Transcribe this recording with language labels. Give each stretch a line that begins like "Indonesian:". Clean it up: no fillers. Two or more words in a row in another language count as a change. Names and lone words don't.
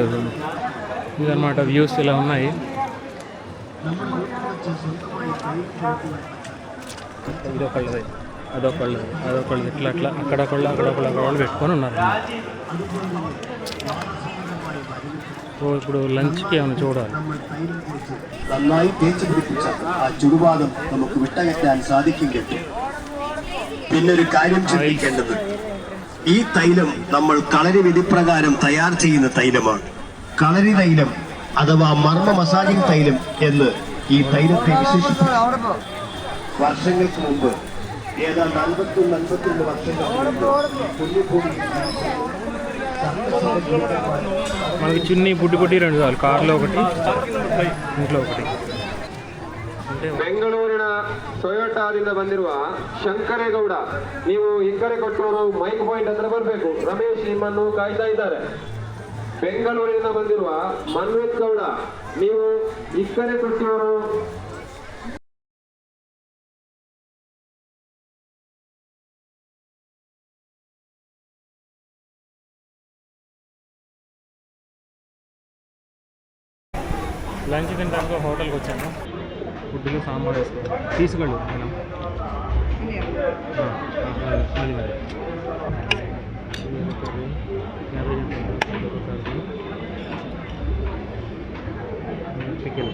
Telugu: ఇదన్నమాట వ్యూస్ ఇలా ఉన్నాయి. ఇదొకళ్ళది, అదొకళ్ళది, అదొకళ్ళది, ఇట్లా అట్లా అక్కడొకళ్ళు అక్కడొకళ్ళు అక్కడ పెట్టుకొని ఉన్నారు. సో ఇప్పుడు లంచ్కి ఏమైనా చూడాలి.
Malayalam: നന്നായി തേച്ച് പിടിപ്പിച്ച ആ ചുടുവാദം നമുക്ക് വിട്ടകറ്റാൻ സാധിക്കുമെങ്കിൽ പിന്നെ ഒരു കാര്യം ചിന്തിക്കേണ്ടത്, ഈ തൈലം നമ്മൾ കളരി വിധിപ്രകാരം തയ്യാർ ചെയ്യുന്ന തൈലമാണ്. കളരി തൈലം അഥവാ മർമ്മ മസാജിംഗ് തൈലം എന്ന് ഈ തൈലത്തെ വിശേഷിപ്പിച്ചു. വർഷങ്ങൾക്ക് മുമ്പ് ഏതാണ്ട് 51 വർഷങ്ങൾക്ക്
Telugu: మనకి చిన్ని బుడ్డి బుడ్డి రెండు చాలు, కార్లో ఒకటి, ఇంట్లో ఒకటి.
Kannada: ಬೆಂಗಳೂರಿನ ಟೊಯೋಟಾದಿಂದ ಬಂದಿರುವ ಶಂಕರೇಗೌಡ, ನೀವು ಹಿಗ್ಗರೆ ಕೊಟ್ಟವರು ಮೈಕ್ ಪಾಯಿಂಟ್ ಹತ್ರ ಬರಬೇಕು. ರಮೇಶ್ ನಿಮ್ಮನ್ನು ಕಾಯ್ತಾ ಇದ್ದಾರೆ. ಬೆಂಗಳೂರಿನಿಂದ ಬಂದಿರುವ ಮನ್ವಿತ್ ಗೌಡ, ನೀವು ಹಿಗ್ಗರೆ ಕೊಟ್ಟವರು
Telugu: లంచ్ తినడానికి హోటల్కి వచ్చాను. ఫుడ్లో సాంబార్ వేసుకోవాలి, తీసుకెళ్ళు మనం. అది మరి పికిల్.